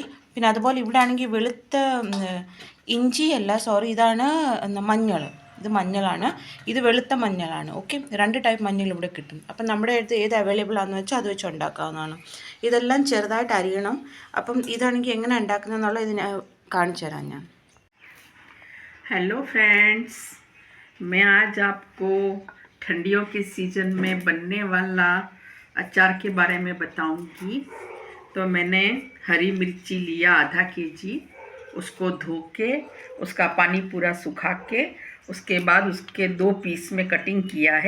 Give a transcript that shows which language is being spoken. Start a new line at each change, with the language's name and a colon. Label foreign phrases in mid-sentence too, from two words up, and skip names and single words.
Malayalam: പിന്നെ അതുപോലെ ഇവിടെ ആണെങ്കിൽ വെളുത്ത ഇഞ്ചിയല്ല, സോറി, ഇതാണ് മഞ്ഞൾ. ഇത് മഞ്ഞളാണ്, ഇത് വെളുത്ത മഞ്ഞളാണ്. ഓക്കെ, 2 ടൈപ്പ് മഞ്ഞൾ ഇവിടെ കിട്ടും. അപ്പം നമ്മുടെ അടുത്ത് ഏത് അവൈലബിൾ ആണെന്ന് വെച്ചാൽ അത് വെച്ച് ഉണ്ടാക്കാവുന്നതാണ്. ഇതെല്ലാം ചെറുതായിട്ട് അരിയണം. അപ്പം ഇതാണെങ്കിൽ എങ്ങനെ ഉണ്ടാക്കുന്നതെന്നുള്ള ഇതിനെ കാണിച്ചു തരാം ഞാൻ.
English: Hello friends,
Hindi: मैं आज आपको ठंडियों के सीज़न में बनने वाला अचार के बारे में बताऊंगी। तो मैंने हरी मिर्ची लिया आधा केजी, उसको धो के उसका पानी पूरा सुखा के उसके बाद उसके 2 पीस में कटिंग किया है।